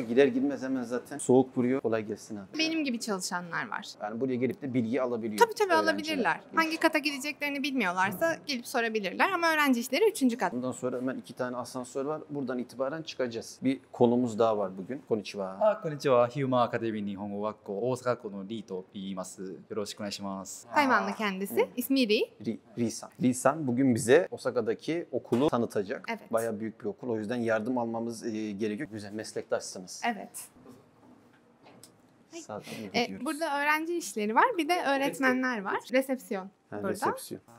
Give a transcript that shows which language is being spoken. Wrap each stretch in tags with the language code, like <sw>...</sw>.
<tr>Girer girmez hemen zaten soğuk vuruyor. Kolay gelsin abi. Benim gibi çalışanlar var. Yani buraya gelip de bilgi alabiliyor. Tabii alabilirler. Hangi kata gideceklerini bilmiyorlarsa gelip sorabilirler ama öğrenci işleri 3. kat. Bundan sonra hemen 2 tane asansör var. Buradan itibaren çıkacağız. Bir konumuz daha var bugün.</tr> <ja>Konnichiwa. こんにちは。ヒューマンアカデミー日本語学校大阪校のリーと言います。よろしくお願いします。</ja> <tr>Tayvanlı kendisi. İsmi Ri. Risan. Risan bugün bize Osaka'daki okulu tanıtacak. Evet. Bayağı büyük bir okul. O yüzden yardım almamız gerekiyor. Güzel meslektaşsınız. Evet. Burada öğrenci işleri var. Bir de öğretmenler var. Resepsiyon burada. Resepsiyon.</tr>